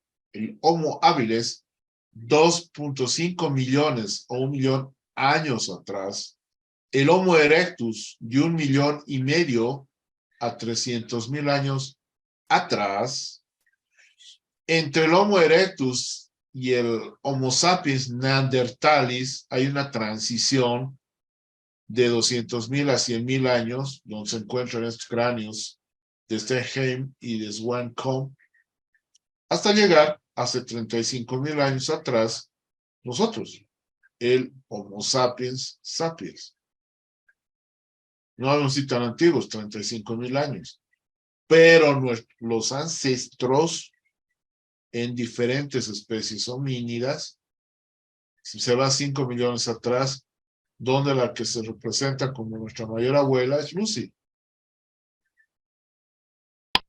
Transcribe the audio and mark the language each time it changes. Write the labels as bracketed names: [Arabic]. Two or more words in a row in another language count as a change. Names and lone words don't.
[Spanish] El Homo habilis, 2.5 millones o 1 millón años atrás. El Homo erectus, de 1,5 millones a 300,000 años atrás. Entre el Homo erectus y el Homo sapiens neanderthalis hay una transición de 200,000 a 100,000 años, donde se encuentran estos cráneos de Stenheim y de Swancombe, hasta llegar hace 35,000 años atrás, nosotros, el Homo sapiens sapiens. No habíamos sido tan antiguos, 35,000 años, pero los ancestros en diferentes especies homínidas, si se va 5 millones atrás, donde la que se representa como nuestra mayor abuela es Lucy.